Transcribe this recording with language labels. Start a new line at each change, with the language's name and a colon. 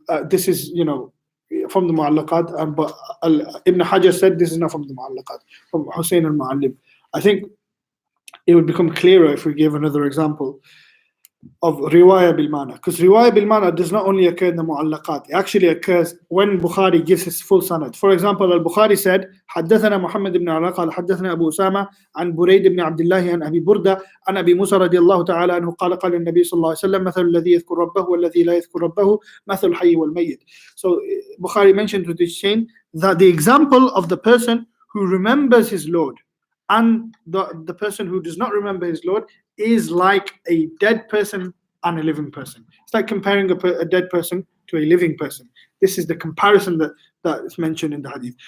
English: This is, from the Mu'allaqat. But Ibn Hajar said this is not from the Mu'allaqat, from Hussein al-Mu'allim. I think it would become clearer if we gave another example of riwaya bil mana, because riwaya bil mana does not only occur in the mu'allaqat, it actually occurs when Bukhari gives his full sanad. For example, al-Bukhari said,
Arabic: حدثنا محمد بن علاء قال حدثنا أبو أسامة عن بريد بن عبد الله عن أبي بردة عن أبي موسى رضي الله تعالى عنه قال قال النبي صلى الله عليه وسلم مثل الذي يذكر ربه والذي لا يذكر ربه مثل الحي والميت.
English: So Bukhari mentioned with this chain that the example of the person who remembers his Lord and the person who does not remember his Lord is like a dead person and a living person. It's like comparing a dead person to a living person. This is the comparison that is mentioned in the hadith.